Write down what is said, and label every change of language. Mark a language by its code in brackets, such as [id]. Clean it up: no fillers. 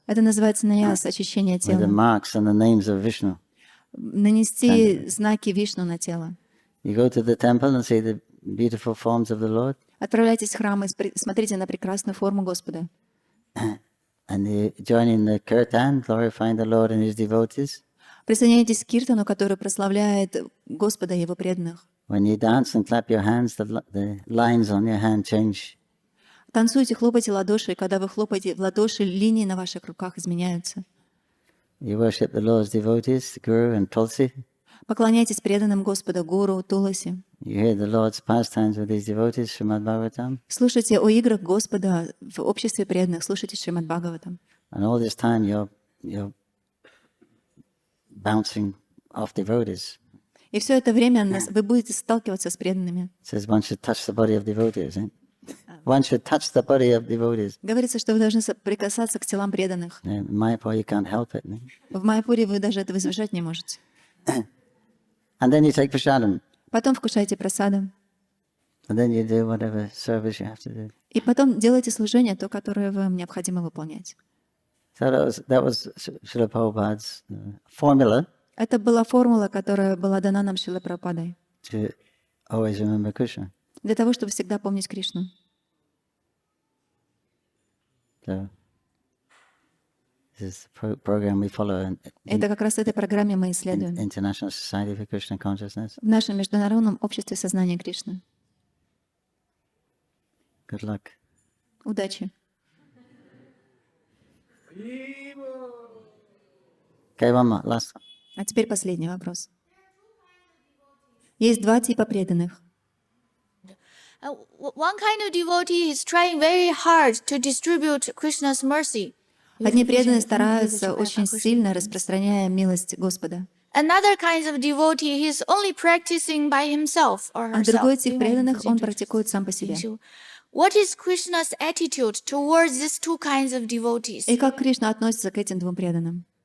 [ru] Это называется наяс, очищение [en] With the [ru] тела. [en] marks and the names of Vishnu. [ru] Нанести знаки Вишну на тело. [en] You go to the temple and see the beautiful forms of the Lord. [ru] Отправляйтесь в храм и смотрите на прекрасную форму Господа. [en] And you join in the kirtan, glorifying the Lord and His devotees. [ru] Присоединяйтесь к киртану, который прославляет Господа и Его преданных. [en] When you dance and clap your hands, the lines on your hand change. [ru] Танцуйте, хлопайте ладоши, и когда вы хлопаете в ладоши, линии на ваших руках изменяются. [en] You worship the Lord's devotees, the Guru and Tulsi. [ru] Поклоняйтесь преданным Господа Гуру, Туласи. [en] You hear the Lord's pastimes with these devotees, Shrimad Bhagavatam. [ru] Слушайте о играх Господа в обществе преданных. Слушайте Шримад Бхагаватам. [en] And all this time you're bouncing off devotees. [ru] И все это время вы будете сталкиваться с преданными. [en] It says one should touch the body of devotees. One should touch the body of devotees. [ru] Говорится, что вы должны прикасаться к телам преданных. [en] In Mayapur you can't help it. [ru] В Майяпуре вы даже этого избежать не можете. [en] And then you take prasadam. [ru] Потом вкушайте прасадом. [en] And then you do whatever service you have to do. [ru] И потом делайте служение, то, которое вам необходимо выполнять. [en] So that was Srila Prabhupada's formula [ru] Это была формула, которая была дана нам Шрилой Прабхупадой. [en] to always remember Krishna. [ru] Для того, чтобы всегда помнить Кришну. [en] So this is the program we follow in [ru] Это как раз этой программе мы исследуем. [en] International Society for Krishna Consciousness. [ru] В нашем международном обществе сознания Кришны. [en] Good luck. [ru] Удачи! [en] Okay, one more, last one. [ru] А теперь последний вопрос. Есть два типа преданных. [en] One kind of devotee is trying very hard to distribute Krishna's mercy. [ru] Одни преданные стараются очень сильно, распространяя милость Господа. [en] Another kind of devotee, he is only practicing by himself or [ru] А [en] herself. [ru] другой тип преданных, он практикует сам по себе. [en] What is Krishna's attitude towards these two kinds of devotees? [ru] И как Кришна относится к этим двум преданным?